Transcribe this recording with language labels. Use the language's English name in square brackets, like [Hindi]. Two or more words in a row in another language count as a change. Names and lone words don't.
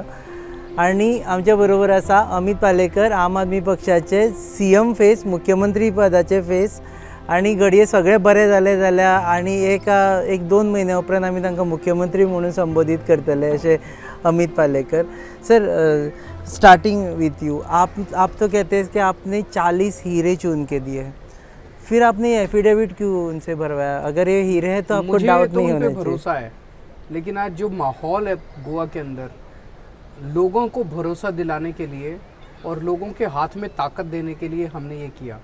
[Konkani] आणि आमच्या बरोबर आसा अमित पालेकर, आम आदमी पक्षाचे [English] CM face, [Konkani] मुख्यमंत्री पदाचे फेस. आणि घडये सगळें बरें जालें जाल्यार आनी एक दोन म्हयने उपरांत आमी तांकां मुख्यमंत्री म्हणून संबोधीत करतले अशें अमित पालेकर. [English] Sir, starting with you, [Hindi] आप तो कहते हैं कि आपने 40 हीरे चुन के दिए, फिर आपने ये एफिडेविट क्यों उनसे भरवाया? अगर ये हीरे हैं तो आपको डाउट नहीं होना चाहिए. भरोसा है, लेकिन आज जो माहौल है गोवा के अंदर, लोगों को भरोसा दिलाने के लिए और लोगों के हाथ में ताकत देने के लिए हमने ये किया.